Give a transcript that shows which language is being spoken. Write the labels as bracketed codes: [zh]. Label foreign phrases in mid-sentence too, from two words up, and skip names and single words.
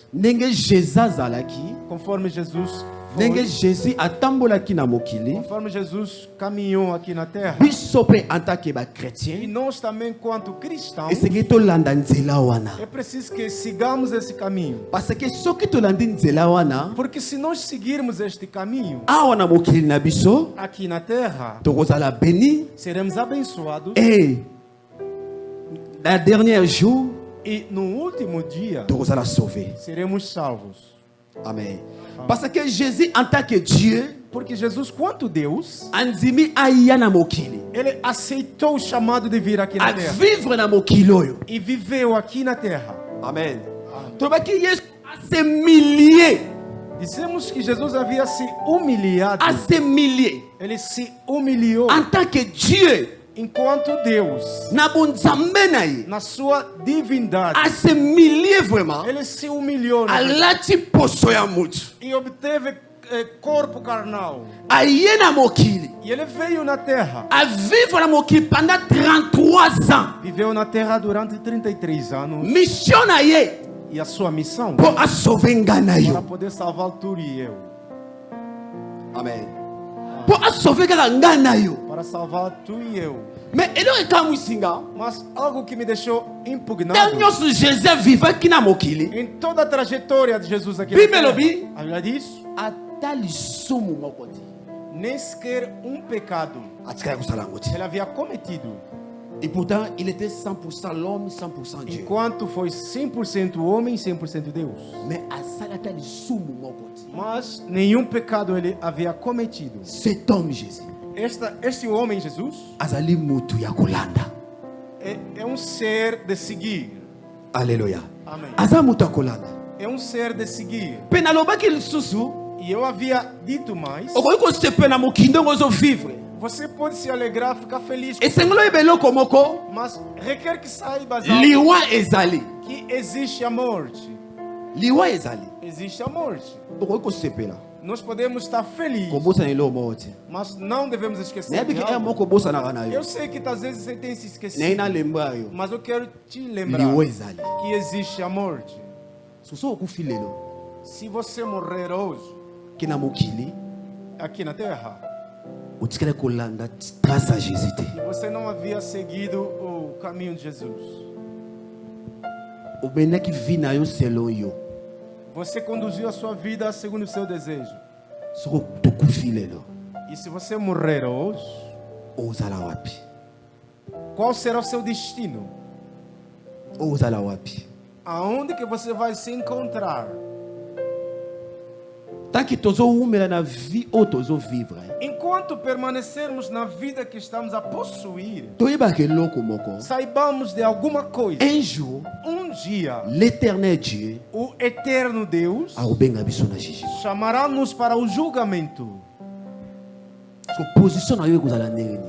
[ln] Ndenge Jésus azalaki, [pt] conforme Jesus [ln] ndenge [pt] foi, [ln] Jésus atambolaki na mokili, [pt] conforme Jesus caminhou aqui na terra. [ln] biso pe [fr] en tant que [ln] ba [pt] E [ln] chrétien, [pt] nós também, quanto cristãos, [ln] esengeli tolanda nzela wana. [pt] é preciso que sigamos esse caminho. [fr] Parce que [ln] soki tolandi nzela wana, [pt] Porque se nós seguirmos este caminho [ln] awa na mokili na biso, [pt] aqui na terra, [ln] tokozala béni [pt] seremos abençoados [fr] et na dernier jour, [pt] e no último dia [ln] tokozala sauvé. [pt] seremos salvos. Amen. [fr] Parce que Jésus en tant que Dieu, [pt] Porque Jesus, quanto Deus, [ln] andimi aya na mokili, [pt] ele aceitou o chamado de vir aqui na a terra [ln] vivre na mokili oyo. [pt] e viveu aqui na terra. [ln] Amen. Tolobaki Yesu [fr] a se humilier, [pt] Dissemos que Jesus havia se humilhado. [fr] a se humilier [pt] Ele se humilhou [fr] en tant que Dieu. [pt] enquanto Deus, [ln] na bunzambe na ye [pt] na sua divindade, [ln] asimilie vraiment [pt] ele se humilhou na vida [ln] alati poso ya mutu [pt] e obteve corpo carnal. [ln] aye na mokili [pt] E ele veio na terra. [ln] avivre na mokili [fr] pendant 33 ans. [pt] Viveu na terra durante 33 anos. [ln] Mission na ye [pt] E a sua missão [ln] po asauve nga na [pt] para [ln] yo. [pt] poder salvar tu e eu. [ln] Amen. Po asauve kaka nga na yo. [pt] Para salvar tu e eu. [ln] Mais eloko ekamwisi nga [pt] Mas algo que me deixou impugnado. [ln] ntango nyonso jésus avivaki na mokili [pt] Em toda a trajetória de Jesus aqui [ln] Bíblia na elobi. [pt] terra, a Bíblia diz, [ln] ata lisumu moko te [pt] nem sequer um pecado [ln] atikali kosala yango te. [pt] ele havia cometido. [fr] Et pourtant il était 100% l'homme 100% Dieu. [pt] Enquanto foi 100% homem, 100% Deus. [ln] Mais asali ata lisumu moko te. [pt] Mas nenhum pecado ele havia cometido. [fr] Cet homme Jésus [pt] Este homem, Jesus, [ln] azali mutu ya kolanda. [pt] é um ser de seguir. [ln] Alléluia. [pt] Amém. [ln] Aza mutu ya kolanda. [pt] É um ser de seguir. [ln] Mpe nalobaki lisusu [pt] E eu havia dito mais. [ln] okoki kosepela na mokili ndenge ozovivre. [pt] Você pode se alegrar, ficar feliz. [ln] esengeli oyeba eloko moko [pt] Mas requer que saibas algo, [ln] liwa ezali. [pt] que existe a morte. [ln] Liwa ezali. [pt] Existe a morte. [ln] okoki kosepela [pt] Nós podemos estar felizes, [ln] kobosana eloko moko te. [pt] mas não devemos esquecer de [ln] nayebiki ere [pt] algo. [ln] moko obosanaka na yo [pt] Eu sei que às vezes você tem se [ln] naye [pt] esquecido, [ln] nalemba yo [pt] mas eu quero te lembrar [ln] liwa ezali. [pt] que existe a morte. [ln] soso okufi lelo [pt] Se você morrer hoje, [ln] ke na mokili [pt] aqui na terra, [ln] otikali kolanda trace ya jésus te. [pt] você não havia seguido o caminho de Jesus. [ln] obendaki vi na yo selon yo. [pt] Você conduziu a sua vida segundo o seu desejo. [ln] soko tokufi lelo [pt] E se você morrer hoje, [ln] ozala wapi? [pt] qual será o seu destino? [ln] ozala wapi? [pt] Aonde que você vai se encontrar? [ln] tanke tozowumela na vie oyo tozovivre [pt] Enquanto permanecermos na vida que estamos a possuir, [ln] toyebaka eloko moko. [pt] saibamos de alguma coisa. [fr] un jour [pt] Um dia, [fr] l'éternel dieu [pt] o eterno Deus [ln] akobenga biso na jiji. [pt] chamará-nos para o julgamento. [ln] so position na yo ekozala ndenge nini?